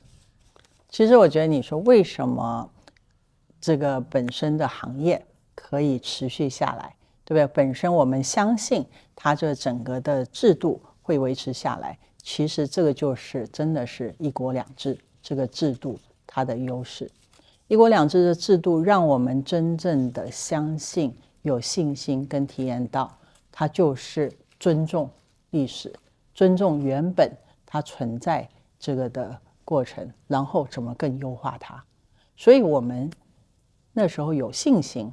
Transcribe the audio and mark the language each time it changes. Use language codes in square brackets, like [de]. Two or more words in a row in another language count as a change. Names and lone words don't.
[zh] 其實我覺得你說為什麼這個本身的行業可以持續下來，對不對？本身我們相信它這整個的制度會維持下來。其實這個就是真的是一國兩制這個制度它的優勢。一國兩制的制度讓我們真正的相信、有信心跟體驗到，它就是尊重歷史，尊重原本它存在這個的過程，然後怎麼更優化它。所以我們那時候有信心。